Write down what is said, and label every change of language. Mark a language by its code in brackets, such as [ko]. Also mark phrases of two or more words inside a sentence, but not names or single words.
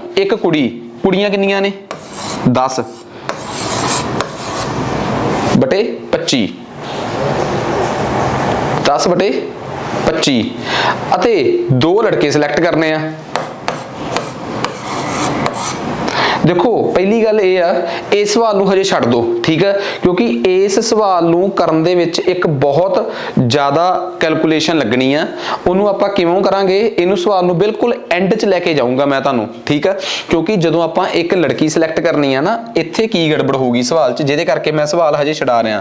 [pa] ਇੱਕ ਕੁੜੀ, ਕੁੜੀਆਂ ਕਿੰਨੀਆਂ ਨੇ? 10/25 10/25 ਅਤੇ 2 ਲੜਕੇ ਸਿਲੈਕਟ ਕਰਨੇ ਆ। ਦੇਖੋ ਪਹਿਲੀ ਗੱਲ ਯੇ ਆ, ਇਸ ਸਵਾਲ ਨੂੰ ਹਜੇ ਛੱਡ ਦੋ, ਠੀਕ ਹੈ, ਕਿਉਂਕਿ ਇਸ ਸਵਾਲ ਨੂੰ ਕਰਨ ਦੇ ਵਿੱਚ ਏਕ ਬਹੁਤ ਜ਼ਿਆਦਾ ਕੈਲਕੁਲੇਸ਼ਨ ਲੱਗਣੀ ਹੈ। ਉਨ੍ਹੋਂਨੇ ਆਪਾਂ ਕਿਵੇਂ ਕਰਾਂਗੇ, ਇਨੂੰ ਸਵਾਲ ਨੂੰ ਬਿਲਕੁਲ ਐਂਡ ਚ ਲੈਕੇ ਜਾਊਂਗਾ ਮੈਂ ਤੁਹਾਨੂੰ, ਠੀਕ ਹੈ, ਕਿਉਂਕਿ ਜਦੋਂ ਆਪਾਂ ਏਕ ਲੜਕੀ ਸਿਲੈਕਟ ਕਰਨੀ ਹੈ ਨਾ, ਇੱਥੇ ਕੀ ਗੜਬੜ ਹੋਗੀ ਸਵਾਲ ਚ, ਜਿਹਦੇ ਕਰਕੇ ਮੈਂ ਸਵਾਲ ਹਜੇ ਛੱਡ ਰਿਹਾ।